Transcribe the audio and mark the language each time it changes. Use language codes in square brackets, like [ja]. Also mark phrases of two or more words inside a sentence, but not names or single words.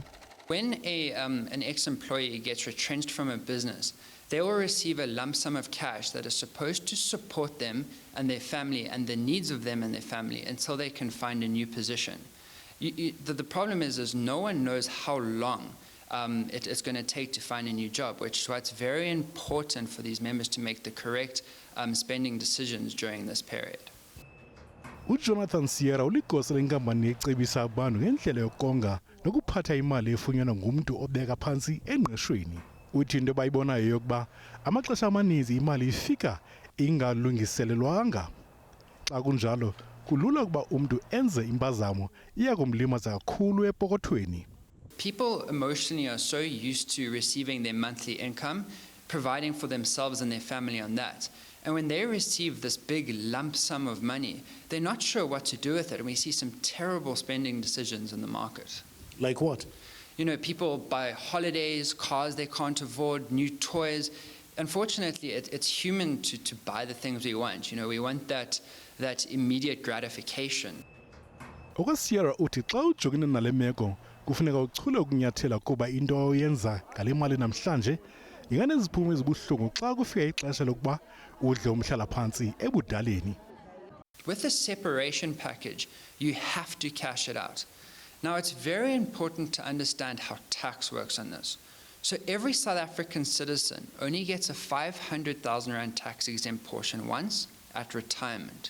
[en] When an ex-employee gets retrenched from a business, they will receive a lump sum of cash that is supposed to support them and their family and the needs of them and their family until they can find a new position. The problem is no one knows how long it's going to take to find a new job, which is why it's very important for these members to make the correct spending decisions during this period. [xh] UJonathan Sierra uligosa lenkampani ecebisa abantu ngendlela yokonga nokuphatha imali efunyanwa ngumuntu obeka phansi engqeshweni. Uthi into bayibonayo yokuba amaxesha amaninzi imali ifika ingalungiselelwanga. Xa kunjalo kulula ukuba umuntu enze impazamo iyakumlimaza kakhulu epokothweni. [en] People emotionally are so used to receiving their monthly income, providing for themselves and their family on that. And when they receive this big lump sum of money, they're not sure what to do with it. And we see some terrible spending decisions in the market. Like what? You know, people buy holidays, cars they can't afford, new toys. Unfortunately, it's human to buy the things we want. You know, we want that immediate gratification. [xh] Sierra uthi xa ujongene nale meko kufuneka uchule ukunyathela kuba into oyenza ngale mali namhlanje inganeziphumo ezibuhlungu xa kufika ixesha lokuba udle umhlala phansi ebudaleni. [en] With the separation package, you have to cash it out. Now, it's very important to understand how tax works on this. So every South African citizen only gets a 500,000 Rand tax-exempt portion once at retirement.